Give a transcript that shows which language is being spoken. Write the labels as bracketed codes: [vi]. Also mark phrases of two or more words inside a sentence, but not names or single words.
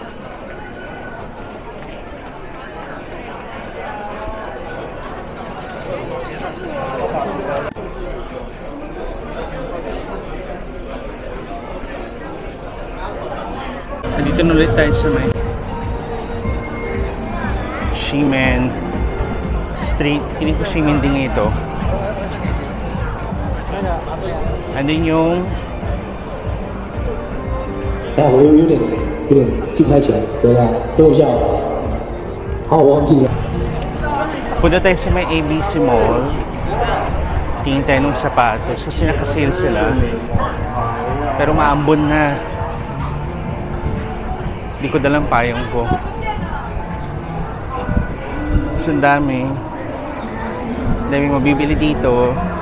[tl] Nandito na ulit tayo sa may Ximen Street. Feeling ko Ximending ito. Andun yung [zh] 我有点记不太起来，等一下，等我一下。好，我忘记了。 [tl] punta tayo sa may ABC Mall. Tingin tayo ng sapatos kasi nakasale sila. Pero maambon na. Hindi ko dalang payong ko. So, ang daming mabibili dito.